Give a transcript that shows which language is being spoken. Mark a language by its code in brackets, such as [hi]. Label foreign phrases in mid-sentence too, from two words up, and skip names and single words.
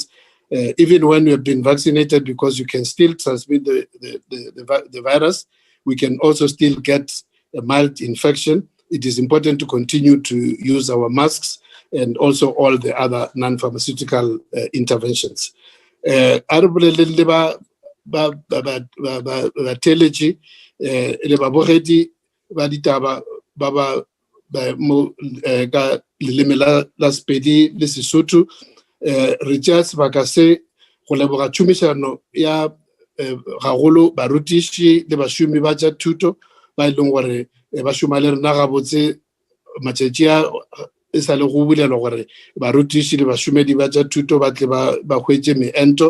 [en] Even when you have been vaccinated, because you can still transmit the virus, we can also still get a mild infection. It is important to continue to use our masks and also all the other non-pharmaceutical interventions. [nso] Telegy, le babogedi ba ditaba ba ba mo ka leleme la Sepedi le Sesotho, re tšea sebaka se go leboga tšhomišano ya gagolo barutiši le bašomi ba tša thuto ba e leng gore ba šoma le rena gabotse matšatši a e sa le go bulelwa gore barutiši le bašomedi ba tša thuto ba tle ba hwetše meento.